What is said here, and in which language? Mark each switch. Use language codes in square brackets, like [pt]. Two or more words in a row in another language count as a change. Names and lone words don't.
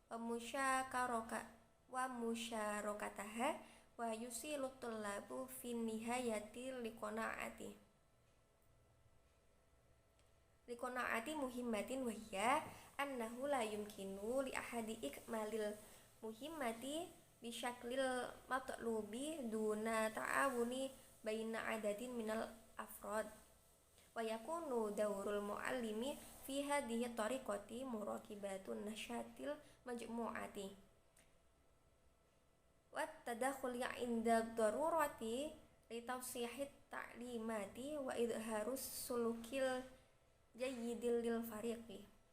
[ar] ومشاركتها ويصل الطلاب في النهاية لقناعة مهمة وهي أنه لا يمكن لأحد إكمال المهمة بالشكل المطلوب دون تعاون بين عدد من الأفراد ويكون دور المعلم في هذه الطريقة مراقبة نشاط المجموعة وتدخل عند الضرورة لتوضيح التعليمات وإظهار السلوك الجيد للفريق.